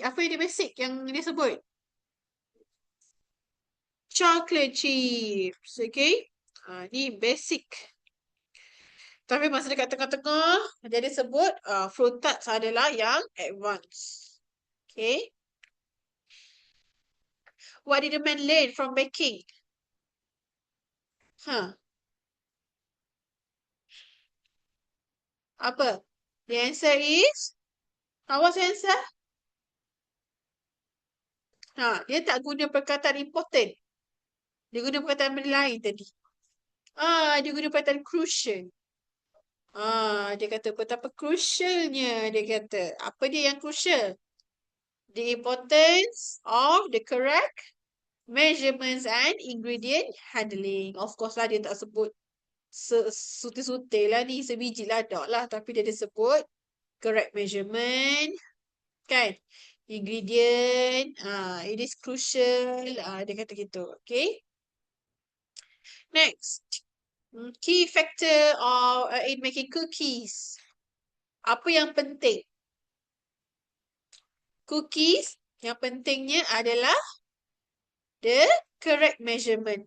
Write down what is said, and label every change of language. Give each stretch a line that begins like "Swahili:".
Malay: Apa yang dia basic yang dia sebut?
English: Chocolate chips. Okay. Ni basic.
Malay: Tapi masa dekat tengah-tengah, dia ada sebut fruit tarts adalah yang advanced.
English: Okay. What did the man learn from baking? Apa? The answer is? What's the answer?
Malay: Dia tak guna perkataan important. Dia guna perkataan benda lain tadi. Dia guna perkataan crucial. Dia kata betapa crucialnya dia kata. Apa dia yang crucial?
English: The importance of the correct measurements and ingredient handling.
Malay: Of course lah, dia tak sebut sutil-sutil lah ni, sebiji lah, tak lah. Tapi dia ada sebut correct measurement, kan?
English: Ingredient, it is crucial,
Malay: dia kata gitu,
English: okay? Next. Key factor of in making cookies.
Malay: Apa yang penting? Cookies, yang pentingnya adalah
English: the correct measurement.